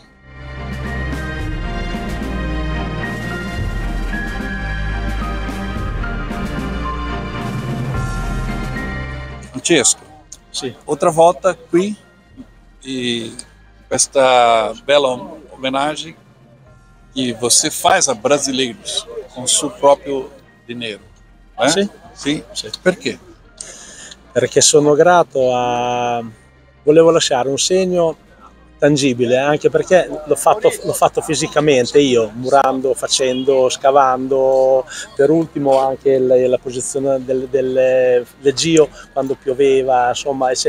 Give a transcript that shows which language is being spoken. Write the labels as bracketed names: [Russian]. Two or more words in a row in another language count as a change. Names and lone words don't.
[Portuguese] Francesco, outra volta qui e [Italian] questa bella [Portuguese] homenagem que você faz a brasileiros com seu próprio dinheiro, né? Sim. Por quê? [Italian] perché sono grato volevo lasciare un segno tangibile, anche perché l'ho fatto fisicamente io, murando, facendo, scavando, per ultimo anche la posizione del Gio quando pioveva, insomma, eccetera.